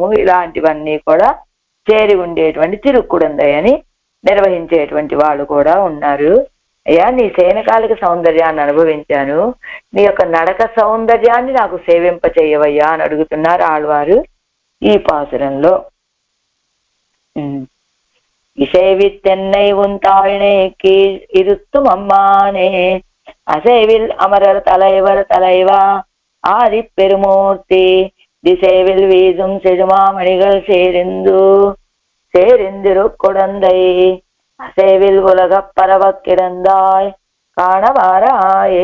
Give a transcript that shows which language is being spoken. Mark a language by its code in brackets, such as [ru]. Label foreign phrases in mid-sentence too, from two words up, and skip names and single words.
[te] ఇలాంటివన్నీ కూడా చేరి ఉండేటువంటి తిరుక్కుడందై అని నిర్వహించేటువంటి వాళ్ళు కూడా ఉన్నారు. అయ్యా, నీ శయనకాలిక సౌందర్యాన్ని అనుభవించాను, నీ యొక్క నడక సౌందర్యాన్ని నాకు సేవింప చేయవయ్యా అని అడుగుతున్నారు ఆళ్వారు ఈ పాసురంలో. [ta] இசைவித்தென்னை உன் தாழ்நேக்கி இருத்தும் அம்மானே அசைவில் அமரர் தலைவர் தலைவா ஆதி பெருமூர்த்தி திசைவில் வீசும் செழுமாமணிகள் சேரிந்திரு குடந்தை அசைவில் உலகப் பரவக் கிடந்தாய் காணவாராயே.